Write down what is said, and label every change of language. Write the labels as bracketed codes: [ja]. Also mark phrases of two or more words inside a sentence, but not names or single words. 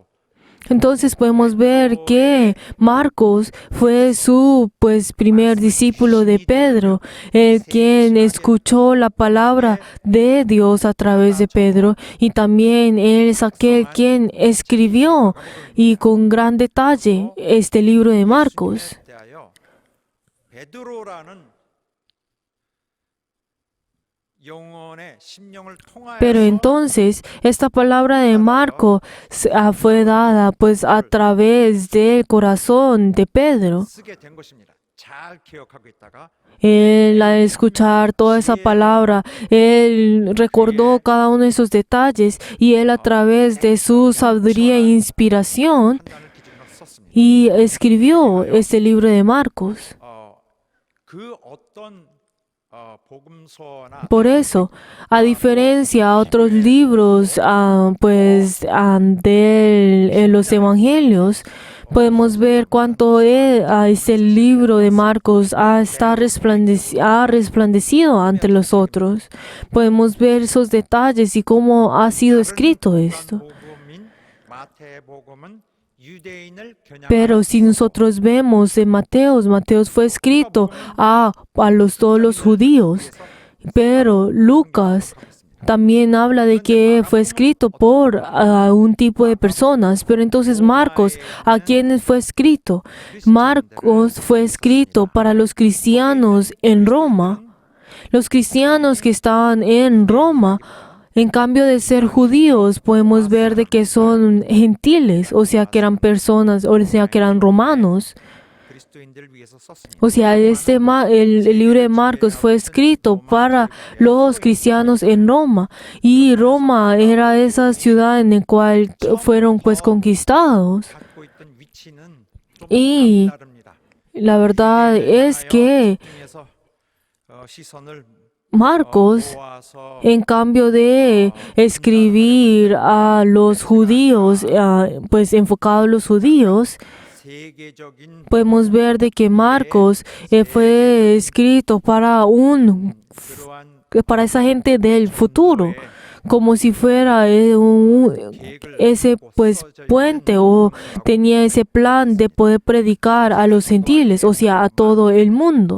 [es] Entonces podemos ver que Marcos fue su pues primer discípulo de Pedro, el quien escuchó la palabra de Dios a través de Pedro, y también él es aquel quien escribió y con gran detalle este libro de Marcos. [ko] 대하여 베드로라는 영혼의 심령을 통하여서 [es] Pero entonces esta palabra de Marco fue dada pues a través del corazón de Pedro. [ko] 쓰게 된 것입니다. 잘 기억하고 있다가 [es] Él al escuchar toda esa palabra, él recordó cada uno de esos detalles y él a través de su sabiduría e inspiración [ko] 판단을 기준으로 썼습니다. [es] y escribió este libro de Marcos. [ko] 그 어떤 복음서나 [es] Por eso, a diferencia a otros libros de los evangelios, podemos ver cuánto este libro de Marcos ha resplandecido ante los otros. Podemos ver esos detalles y cómo ha sido escrito esto. [ko] 복음인 마태복음은 유대인을 [es] Pero si nosotros vemos en Mateos fue escrito a todos los judíos. Pero Lucas también habla de que fue escrito por un tipo de personas. Pero entonces Marcos, ¿a quiénes fue escrito? Marcos fue escrito para los cristianos en Roma. Los cristianos que estaban en Roma, en cambio de ser judíos, podemos ver de que son gentiles, o sea que eran personas, o sea que eran romanos. [ko] 그리스도인들을 위해서 썼습니다. [es] O sea, el libro de Marcos fue escrito para los cristianos en Roma. Y Roma era esa ciudad en la cual fueron pues conquistados. [ko] 갖고 있던 위치는 좀 [es] Y [ko] 다릅니다. [es] la verdad es que [ko] 중에서 시선을 [es] Marcos, [ko] 모아서 [es] en cambio de escribir a los judíos, pues enfocado a los judíos, [ko] 세계적인 [es] podemos ver de que Marcos fue escrito para [ko] 그러한 [es] esa gente del futuro, como si fuera ese pues puente o tenía ese plan de poder predicar a los gentiles, o sea, a todo el mundo.